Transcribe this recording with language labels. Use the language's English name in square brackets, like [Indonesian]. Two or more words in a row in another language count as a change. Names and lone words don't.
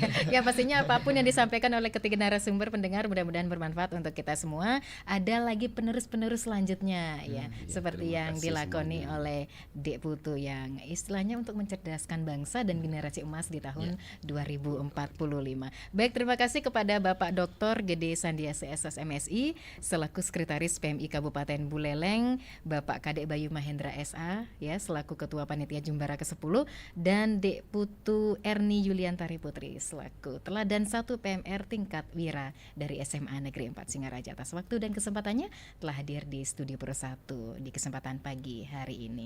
[Indonesian] Ya pastinya apapun yang disampaikan oleh ketiga narasumber pendengar mudah-mudahan bermanfaat untuk kita semua. Ada lagi penerus-penerus selanjutnya ya, seperti yang dilakoni oleh Dek Putu yang istilahnya untuk mencerdaskan bangsa dan generasi emas di tahun 2045. Baik, terima kasih kepada Bapak Dr. Gede Sandiasa SSMSI selaku Sekretaris PMI Kabupaten Buleleng, Bapak Kadek Bayu Mahendra SA ya selaku Ketua Panitia Jumbara ke-10, dan Dek Putu Erni Yuliantari Putri selaku Teladan 1 PMR tingkat Wira dari SMA Negeri 4 Singaraja. Atas waktu dan kesempatannya telah hadir di Studio Pro 1 di kesempatan pagi hari ini.